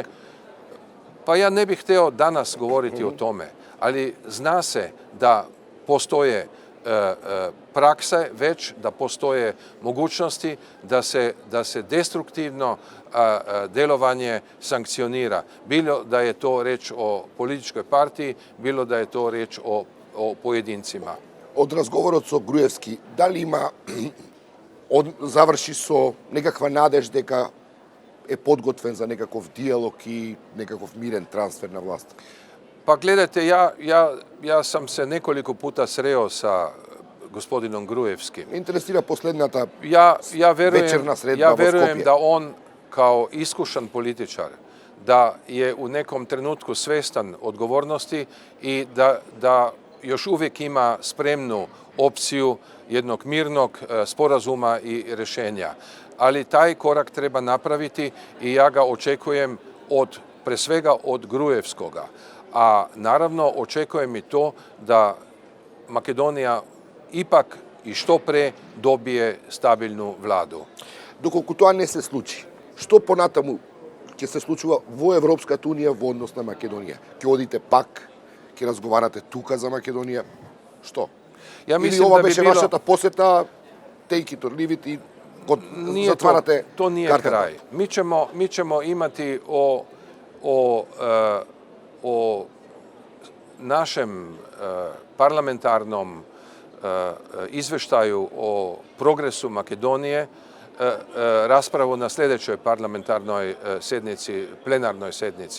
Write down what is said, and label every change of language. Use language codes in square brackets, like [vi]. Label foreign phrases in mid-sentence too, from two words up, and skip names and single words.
[hr] Pa ja ne bih hteo danas govoriti o tome, ali zna se da postoje prakse već, da postoje mogućnosti da se destruktivno delovanje sankcionira. Bilo da je to reč o političkoj partiji, bilo da je to reč o pojedincima. [mk] Од разговорот со Груевски, дали има заврши со некаква надеж дека е подготвен за некаков диалог и некаков мирен трансфер на власт? [hr] Pa gledajte, ja sam se nekoliko puta sreo sa gospodinom Gruevskim. [mk] Интересира последната вечерна средба во Скопје. [hr] Ja verujem da on kao iskušan političar, da je u nekom trenutku svestan odgovornosti i da još uvijek ima spremnu opciju jednog mirnog sporazuma i rešenja. Ali taj korak treba napraviti i ja ga očekujem pre svega od Gruevskoga. A naravno očekujem i to da Makedonija ipak i što pre dobije stabilnu vladu. [mk] Доколку тоа не се случи, што понатаму ќе се случува во Европската унија во однос на Македонија? Ќе одите пак, ќе разговарате тука за Македонија? Што? Или ова беше вашата посета, [en] take it or leave it [mk] и затварате картата? [hr] To nije kraj. Mi ćemo imati o našem parlamentarnom izveštaju o progresu Makedonije raspravu na sljedećoj parlamentarnoj sednici, plenarnoj sednici.